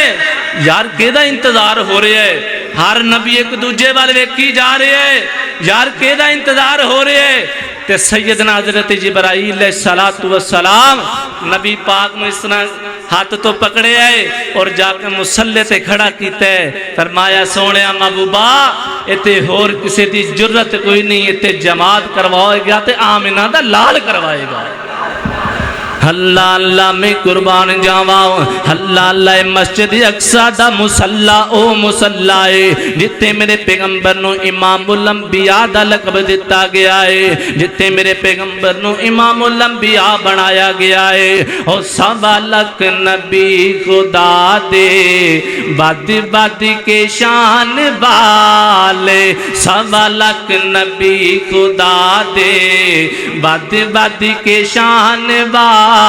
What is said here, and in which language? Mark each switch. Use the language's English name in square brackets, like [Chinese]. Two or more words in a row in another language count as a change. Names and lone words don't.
[Punjabi] یار کیدا انتظار ہو رہے ہے؟ ہر نبی ایک دوجے والے ویکھی جا رہے ہیں، یار کیدا انتظار ہو رہے ہے؟ تے سیدنا حضرت جبرائیل [Arabic] علیہ السلام [Punjabi] نبی پاک میں اس طرح ہاتھ تو پکڑے آئے اور جا کے مسلح تے کھڑا کیتا ہے. فرمایا سونیا محبوبہ اتے ہور کسی دی جرت کوئی نہیں، اتے جماعت کروائے گا تے آمنہ دا لال کروائے گا. اللہ اللہ میں قربان جاواں. اللہ اللہ مسجد اقصی دا مصلی او مصلی ہے جتے میرے پیغمبر نو [Arabic] امام الانبیاء [Punjabi] دا لقب دیتا گیا ہے، جتے میرے پیغمبر نو [Arabic] امام الانبیاء [Punjabi] بنایا گیا ہے. او 1.25 لاکھ نبی خدا دے بد بد کے شان والے، 1.25 لاکھ نبی خدا دے بد بد کے شان والے